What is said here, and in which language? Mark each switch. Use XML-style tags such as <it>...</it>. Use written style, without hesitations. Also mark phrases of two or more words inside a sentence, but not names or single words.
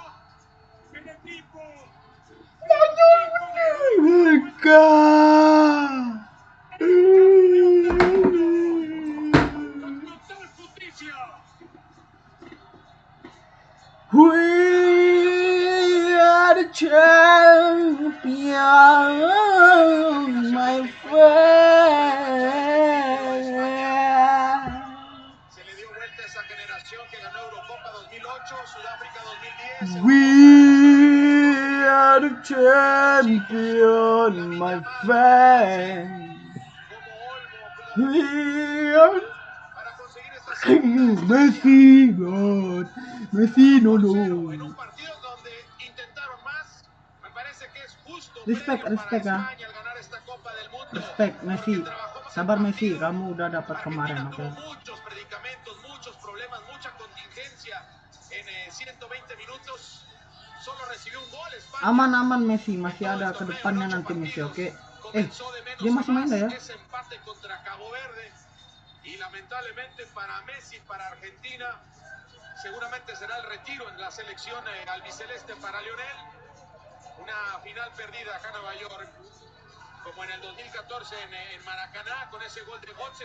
<en>We are the champion, my friend.</en> <es>Se le dio vuelta a esa generación que ganó Eurocopa 2008, Sudáfrica 2010.</es> <en>We are the champion, my friend. We are Messi, God. Messi, no. Respect ya. Respect Messi.</en> <id>Sabar Messi, kamu udah dapat kemarin, oke.</id> <es>Muchos predicamentos, muchos problemas, mucha contingencia en 120 minutos. Solo recibió un gol.</es> <id>Aman Messi, masih ada ke depannya nanti Messi, oke. Dia masih main ya?</id> <es>Ese empate contra Cabo Verde. Y lamentablemente para Messi, para Argentina, seguramente será el retiro en la selección albiceleste para Lionel. Una final perdida acá en Nueva York, como en el 2014 en Maracaná, con ese gol de Götze.</es>